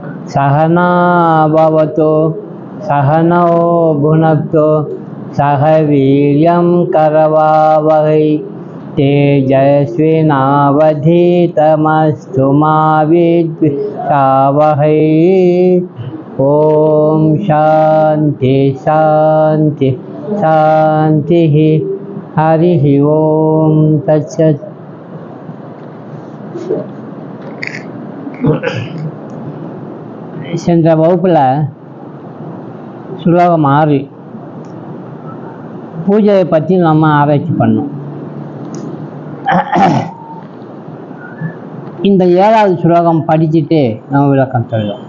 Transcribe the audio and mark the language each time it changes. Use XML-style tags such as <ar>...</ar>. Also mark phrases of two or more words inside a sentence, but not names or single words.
<sa>सहना भवतु सहनौ भुनक्तु सह वीर्यं करवावहै तेजस्विनावधीतमस्तु मा विद्विषावहै। ओम शांति शांति शांति। हरि ओम तत्सत्।</sa> <ta>சென்ற வகுப்பில் ஸ்லோகம் 6 பூஜையை பற்றி நம்ம ஆராய்ச்சி பண்ணோம். இந்த 7வது ஸ்லோகம் படிச்சுட்டு நம்ம விளக்கம் சொல்லுவோம்.</ta>